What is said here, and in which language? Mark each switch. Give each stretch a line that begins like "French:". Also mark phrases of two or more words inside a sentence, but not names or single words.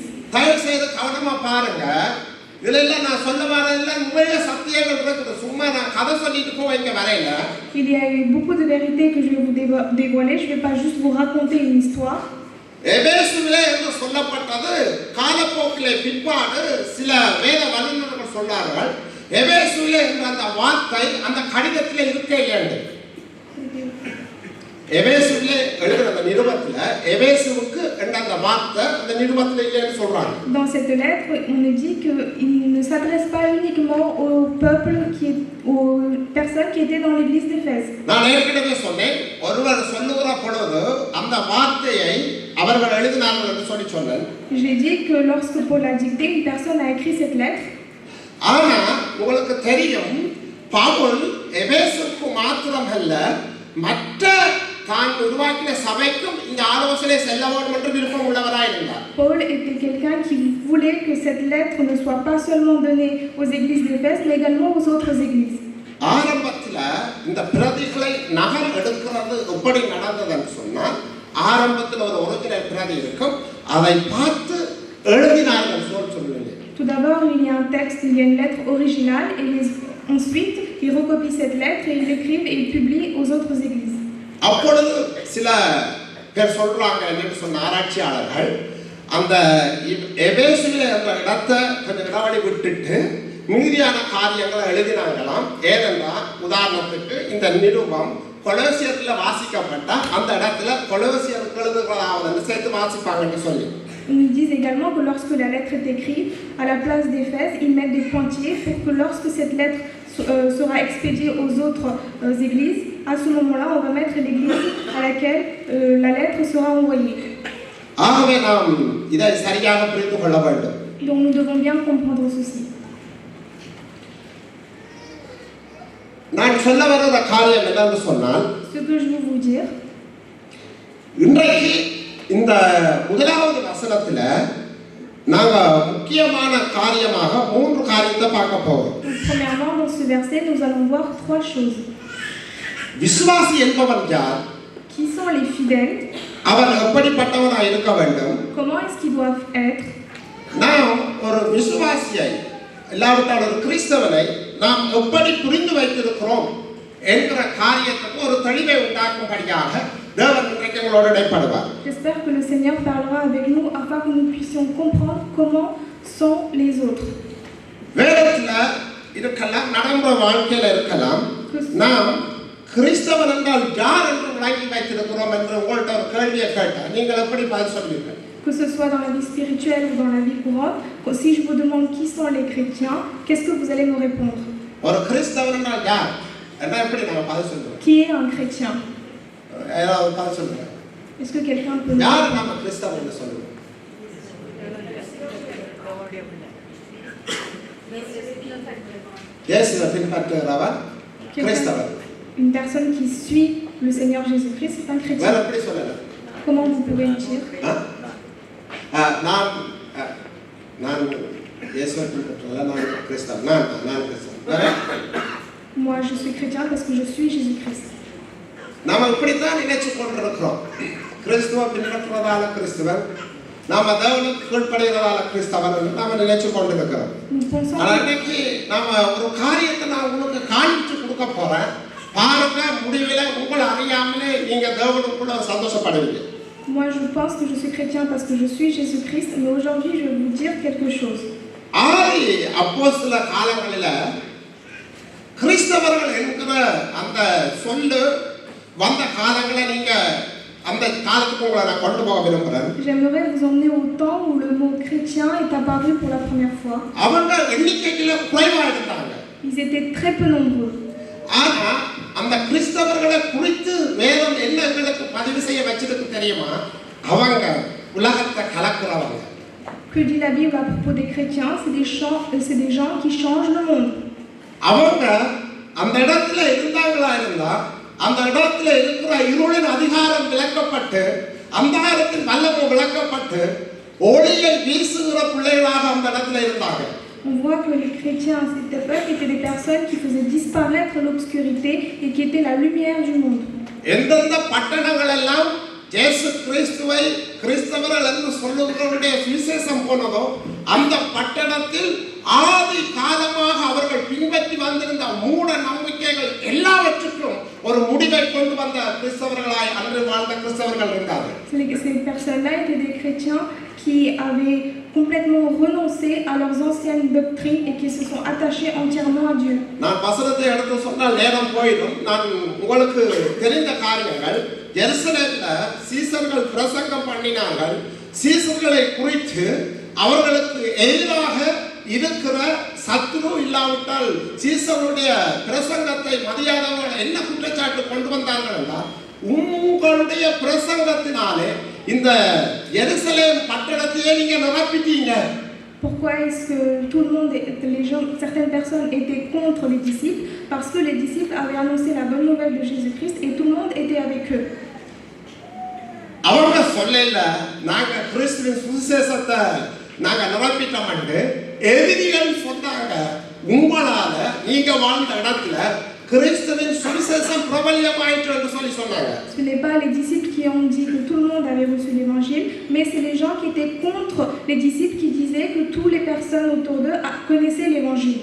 Tamil: தயவு செய்து கவனமா பாருங்க. இதெல்லாம் நான் சொல்ல வரதெல்லாம் உண்மையா சத்தியங்கள் இருக்குது. சும்மா நான் கதை சொல்லிட்டு போய் இங்க வரையில.
French: Il y a eu beaucoup de vérités que je vais vous dévoiler. Je ne vais pas juste vous raconter une histoire.
Tamil: எபேசுவிலே என்று சொல்லப்பட்டது காலப்போக்கிலே பிற்பாடு சில வேத வல்லுநர்கள் சொன்னார்கள். எபேசுவிலே என்ற அந்த வார்த்தை அந்த கடிதத்திலே இருக்கே இல்லை. எபேசுவிலே எழுதுற அந்த நிருபத்துல எபேசுவுக்கு என்ற அந்த வார்த்தை அந்த நிருபத்துல இல்லைன்னு சொல்றாங்க.
French: Dans cette lettre, on nous dit qu'il ne s'adresse pas uniquement au peuple aux personnes qui étaient dans l'église d'Éphèse.
Tamil: நான் ஏற்கனவே சொன்னேன், ஒருவர் சொல்லுகிற பொழுது அந்த வார்த்தையை அவர்கள் எழுதினார்கள் என்று சொல்லி சொன்னேன்.
French: J'ai dit que lorsque Paul a dicté, une personne a écrit cette lettre.
Tamil: ஆனா உங்களுக்கு தெரியும், பவுல் எபேசுக்கு மாத்திரமல்ல மற்ற தான் உருவாக்கின சபைக்கும் இந்த ஆலோசனை செல்ல வேண்டும் என்று விருப்பம் உள்ளவராய் இருந்தார்.
French: Paul était quelqu'un qui voulait que cette lettre ne soit pas seulement donnée aux églises d'Éphèse, mais également aux autres églises.
Tamil: ஆரம்பத்துல இந்த பிரதிகளை நகல் எடுக்கிறது எப்படி நடந்ததுன்னு சொன்னால், ஆரம்பத்தில் ஒரு ஒரிஜினல் பிரதி இருக்கும், அதை பார்த்து எழுதினார்கள் சொல்லுங்க.
French: Tout d'abord, il y a un texte, il y a une lettre originale, et ensuite, ils recopient cette lettre et ils l'écrivent et ils publient aux autres églises.
Tamil: அப்பொழுது சில பேர் சொல்றாங்க, என்று சொன்ன ஆராய்ச்சியாளர்கள், அந்த எபேசுவிலே அந்த இடத்தை கொஞ்சம் இடைவெளி விட்டுட்டு மீதியான காரியங்களை எழுதினாங்களாம். ஏனென்றால் உதாரணத்துக்கு இந்த நிருபம் கொலோசியர்ல வாசிக்கப்பட்ட அந்த இடத்துல கொலோசியருக்கு எழுதுகிறதாவது சேர்த்து வாசிப்பாங்கன்னு சொல்லி.
French: Ils nous disent également que lorsque la lettre est écrite, à la place d'Éphèse, ils mettent des pointillés pour que lorsque cette lettre sera expédiée aux autres églises, à ce moment-là, on va mettre l'église à laquelle la lettre sera envoyée.
Tamil: ஆகவே நாம் இதை சரியாக புரிந்து கொள்ள வேண்டும்.
French: Donc nous devons bien comprendre ceci.
Tamil: நான் சொல்ல வருகிற காரியம் என்னன்னு சொன்னால்,
French: Ce que je veux vous dire,
Tamil: இன்றைக்கு இந்த முதலாவது வசனத்துல நாங்க முக்கியமான காரியமாக 3 காரியத்தை பார்க்க போறோம்.
French: premièrement, dans ce verset, nous allons voir 3 choses.
Tamil: விசுவாசி என்பவன் யார்?
French: Qui sont les fidèles?
Tamil: அவன் எப்படிப்பட்டவனாக இருக்க வேண்டும்?
French: Comment est-ce qu'ils doivent être?
Tamil: நாம் ஒரு விசுவாசியை இல்லாவிட்டால் ஒரு கிறிஸ்தவனை நாம் எப்படி புரிந்து வைத்திருக்கிறோம் என்கிற காரியத்துக்கு ஒரு தெளிவை உண்டாக்கும்படியாக தேவன் இன்றைக்கு எங்களோடு இடைப்படுவார்.
French: J'espère que le Seigneur parlera avec nous afin que nous puissions comprendre comment sont les autres.
Tamil: வேதத்துல இருக்கலாம், நடைமுறை வாழ்க்கையில இருக்கலாம். நாம் கிறிஸ்தவன் என்றால் யார் என்று விளங்கி வைத்திருக்கிறோம் என்று உங்கள்கிட்ட ஒரு கேள்வியை கேட்டால் நீங்கள் எப்படி பதில் சொல்வீர்கள்?
French: Que ce soit dans la vie spirituelle ou dans la vie courante, si je vous demande qui sont les chrétiens, qu'est-ce que vous allez me répondre?
Tamil: ஒரு கிறிஸ்தவன் என்றால் யார் என்றால் எப்படி நம்ம பதில் சொல்றோம்?
French: Qui est un chrétien?
Tamil: யாராவது பதில் சொல்லுங்க.
French: Est-ce que quelqu'un peut me
Tamil: யார்
French: dire?
Tamil: நம்ம கிறிஸ்தவன் என்று சொல்லுவோம்? இயேசுவை பின்பற்றுகிறவர் கிறிஸ்தவன்.
French: Une personne qui suit le Seigneur Jésus-Christ, c'est un
Tamil: வேற
French: chrétien.
Tamil: எப்படி சொல்லலாம்?
French: Comment vous pouvez me dire?
Tamil: நான் இயேசுவை பின்பற்றுகிறேன், நான் கிறிஸ்தவன். நான் கிறிஸ்தவன். வேற?
French: Moi, je suis chrétien parce que je suis Jésus-Christ.
Tamil: நாம இப்படித்தான் நினைச்சு கொண்டிருக்கிறோம். கிறிஸ்துவ பின்பற்றுவதால கிறிஸ்தவன், நாம தேவனுக்கு கீழ்ப்படைகிறதால கிறிஸ்தவன் என்று நாம நினைச்சு கொண்டிருக்கிறோம்.
French: Nous pensons
Tamil: ஆனா இன்னைக்கு நாம ஒரு காரியத்தை நான் உங்களுக்கு காண்பிச்சு கொடுக்க போறேன். பாருங்க, முடிவில் உங்களை அறியாமலே நீங்க தேவனுக்குள்ள சந்தோஷப்படுவீங்க.
French: Moi, je pense que je suis chrétien parce que je suis Jésus-Christ, mais aujourd'hui, je vais vous dire quelque chose.
Tamil: ஆதி அப்போஸ்தல காலங்களில கிறிஸ்தவர்கள் என்கிற அந்த சொல்லு வந்த காலங்களை நீங்க அந்த காலத்துக்கு உங்களை நான் கொண்டு போக விரும்புறேன்.
French: J'aimerais vous emmener au temps où le mot chrétien est apparu pour la première fois.
Tamil: அவங்க எண்ணிக்கையில குறைவா இருந்தாங்க.
French: Ils étaient très peu nombreux.
Tamil: ஆனா அந்த கிறிஸ்தவர்களை குறித்து வேதம் என்ன எங்களுக்கு பதிவு செய்ய வச்சிருக்கு தெரியுமா? அவங்க உலகத்தை கலக்குறவங்க.
French: Que dit la Bible à propos des chrétiens? C'est des gens qui changent le monde.
Tamil: அவங்க அந்த இடத்துல இருந்தாங்களா இருந்தா அந்த இடத்துல இருக்கிற இருளின் அதிகாரம் விளக்கப்பட்டு அந்தகாரத்தின் வல்லமை விளக்கப்பட்டு ஒளியை வீசுகிற பிள்ளைகளாக அந்த இடத்துல இருந்தாங்க.
French: On voit que les chrétiens à cette époque étaient des personnes qui faisaient disparaître l'obscurité et qui étaient la lumière du monde.
Tamil: எந்தெந்த பட்டணங்கள் எல்லாம் இயேசு கிறிஸ்துவை கிறிஸ்தவர்கள் என்று சொல்லுகிறவருடைய சுவிசேஷம் போனதோ அந்த பட்டணத்தில் ஆதி காலமாக அவர்கள் பின்பற்றி வந்திருந்த மூட நம்பிக்கைகள் எல்லாவற்றுக்கும் ஒரு முடிவை கொண்டு வந்த கிறிஸ்தவர்களாய் அன்று வாழ்ந்த கிறிஸ்தவர்கள் இருந்தார்கள்.
French: Ces personnes-là étaient des chrétiens qui avaient complètement renoncé à leurs anciennes doctrines et qui se sont attachés entièrement à Dieu.
Tamil: நான் வசனத்தை எடுத்து சொன்னால் நேரம் போயிடும். நான் உங்களுக்கு தெரிந்த காரியங்கள் எருசலேம்ல சீசர்கள் பிரசங்கம் பண்ணினார்கள். சீசர்களை குறித்து அவர்களுக்கு எதிராக இருக்கிற சத்துரு இல்லாவிட்டால் சீசருடைய பிரசங்கத்தை மதியாதவர்கள் என்ன குற்றச்சாட்டு கொண்டு வந்தார்கள் என்றால் உங்களுடைய பிரசங்கத்தினாலே இந்த எருசலேம் பட்டணத்தையே நீங்க நிரப்பிட்டீங்க.
French: Pourquoi est-ce que tout le monde, certaines personnes étaient contre les disciples? Parce que les disciples avaient annoncé la bonne nouvelle de Jésus-Christ et tout le monde était avec eux.
Tamil: அவங்க சொல்லல நாங்க கிறிஸ்துவின் சுவிசேஷத்தை நாங்க நிரப்பிட்டோம்னு எதிரிகள் சொன்னாங்க. உங்களால நீங்க வாழ்ந்த இடத்துல கிறிஸ்துவின் சுவிசேஷம் பிரபல்யமாயிற்று என்று சொன்னாங்க.
French: Ce n'est pas les disciples qui ont dit que tout le monde avait reçu l'évangile, mais c'est les gens qui étaient contre les disciples qui disaient que toutes les personnes autour d'eux connaissaient l'évangile.